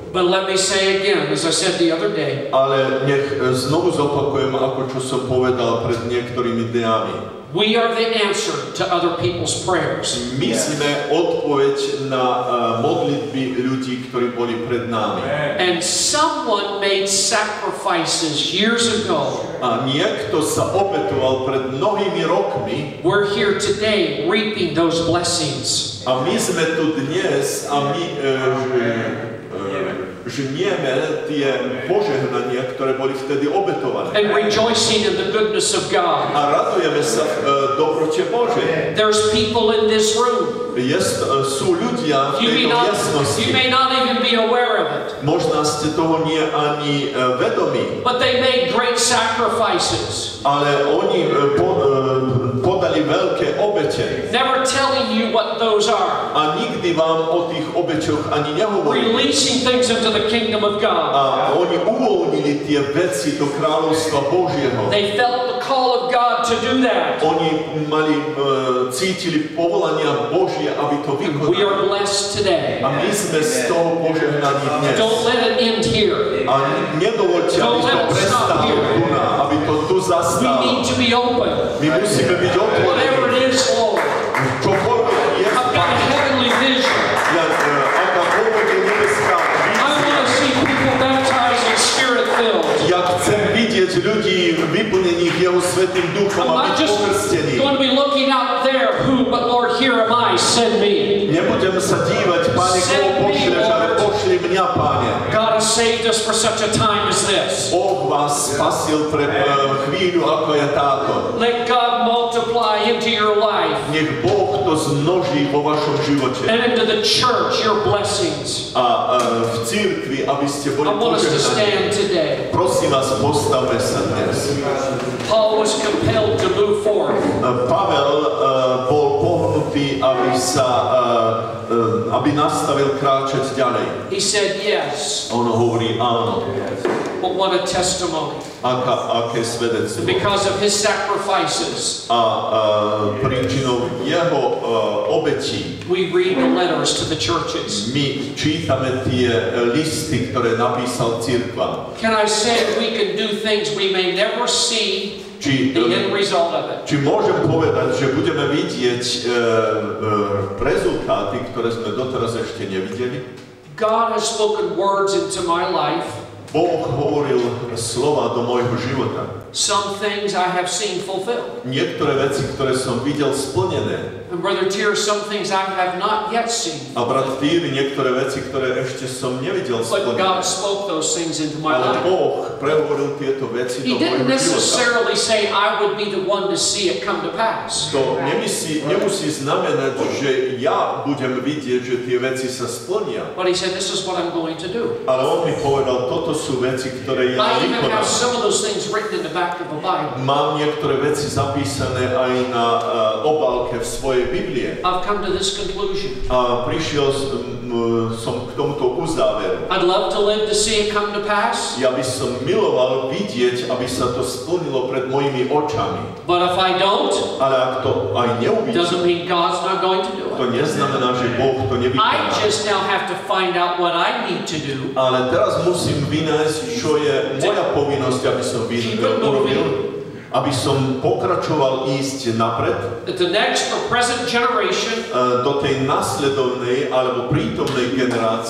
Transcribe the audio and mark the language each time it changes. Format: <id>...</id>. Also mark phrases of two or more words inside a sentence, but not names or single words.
<en>But let me say again, as I said the other day,</en> <sk>ale nech znovu zopakujem, ako čo som povedal pred niektorými dňami.</sk> <en>We are the answer to other people's prayers.</en> <sk>My sme odpoveď na modlitby ľudí, ktorí boli pred nami.</sk> <en>And someone made sacrifices years ago.</en> <sk>A niekto sa obetoval pred mnohými rokmi.</sk> <en>We're here today reaping those blessings.</en> <sk>A my sme tu dnes a my žnieme tie požehnania, ktoré boli vtedy obetované.</sk> <en>And rejoicing in the goodness of God.</en> <sk>A radujeme sa v dobrote Božej.</sk> <en>There's people in this room.</en> <sk>Sú ľudia v tejto miestnosti.</sk> <en>You may not even be aware of it.</en> <sk>Možná ste toho nie ani vedomí.</sk> <en>But they made great sacrifices.</en> <sk>Ale oni podali veľké obete.</sk> <en>Never telling you what those are.</en> <sk>A nikdy vám o tých obeťoch ani nehovorili.</sk> <en>Releasing things into the kingdom of God.</en> <sk>A oni uvoľnili tie veci do kráľovstva Božieho.</sk> <en>They felt the call of God to do that.</en> <sk>Oni cítili povolania Božie, aby to vykonali.</sk> <en>We are blessed today.</en> <sk>A my sme z toho požehnaní dnes.</sk> <en>Don't let it end here.</en> <sk>A nedovoľte, aby to prestalo tu, aby to tu</sk> <en>We</en> <sk>zastalo.</sk> <en>need to be open.</en> <sk>My musíme byť otvorení.</sk> <en>Whatever it is, Lord.</en> <sk>Čokoľvek je,</sk> <en>I've got a heavenly vision.</en> <sk>akákoľvek je nebeská</sk> <en>I want to see people baptized and spirit-filled.</en> <sk>Ja chcem vidieť ľudí vyplnených Jeho Svätým Duchom</sk> <en>I'm</en> <sk>a</sk> <en>not</en> <sk>byť</sk> <en>just</en> <sk>pokrstení.</sk> <en>going to be looking out there, who, but Lord, here am I, send me.</en> <sk>Nebudem sa dívať, Pane, koho pošleš, ale pošli mňa, Pane.</sk> <en>God has saved us for such a time as this.</en> <sk>Boh vás spasil pre chvíľu, ako je táto.</sk> <en>Let God multiply into your life</en> <sk>Nech Boh to zmnoží vo vašom živote.</sk> <en>and into the church your blessings.</en> <sk>A v cirkvi, aby ste boli</sk> <en>I want us to stand</en> <sk>požehnaní.</sk> <en>today.</en> <sk>Prosím vás, postavme sa dnes.</sk> <en>Paul was compelled to move forth.</en> <sk>Pavel bol pohnutý, aby nastavil kráčať ďalej.</sk> <en>He said yes,</en> <sk>On hovorí áno.</sk> <en>but what a testimony.</en> <sk>Aké svedectvo.</sk> <en>Because of his sacrifices,</en> <sk>A príčinou jeho obetí</sk> <en>we read the letters to the churches.</en> <sk>my čítame tie listy, ktoré napísal cirkva.</sk> <en>Can I say we can do things we may never see</en> <sk>Či</sk> <en>the end result of it?</en> <sk>Či môžem povedať, že budeme vidieť rezultáty, ktoré sme doteraz ešte nevideli?</sk> <en>God has spoken words into my life.</en> <sk>Boh hovoril slova do môjho života.</sk> <en>Some things I have seen fulfilled.</en> <sk>Niektoré veci, ktoré som videl splnené.</sk> <en>And Brother Tier, some things I have not yet seen.</en> <sk>A brat Týry, niektoré veci, ktoré ešte som nevidel</sk> <en>But</en> <sk>splnené.</sk> <en>God spoke those things into my</en> <sk>Ale</sk> <en>life.</en> <sk>Boh prehovoril tieto veci</sk> <en>He</en> <sk>do</sk> <en>didn't</en> <sk>môjho života.</sk> <en>necessarily say I would be the one to see it come to pass.</en> <sk>To nemusí znamenať, že ja budem vidieť, že tie veci sa splnia.</sk> <en>But he said, this is what I'm going to do.</en> <sk>Ale on mi povedal, toto sú veci, ktoré ja</sk> <en>I even have</en> <sk>vykonám.</sk> <en>some of those things written in the back of a Bible.</en> <sk>Mám niektoré veci zapísané aj na obálke v svojej Biblie.</sk> <en>I've come to this conclusion.</en> <sk>A prišiel som k tomuto uzáveru.</sk> <en>I'd love to live to see it come to pass.</en> <sk>Ja by som miloval vidieť, aby sa to splnilo pred mojimi očami.</sk> <en>But if I don't,</en> <sk>Ale ak to aj neuvidím,</sk> <en>doesn't mean God's not going to do</en> <sk>to</sk> <en>it.</en> <sk>neznamená, že Boh to</sk> <en>I</en> <sk>nevykoná.</sk> <en>just now have to find out what I need to do.</en> <sk>Ale teraz musím vynájsť, čo je moja povinnosť, aby som urobil, aby som pokračoval ísť napred</sk> <en>That the next or present generation</en> <sk>do tej nasledovnej alebo prítomnej generácie,</sk>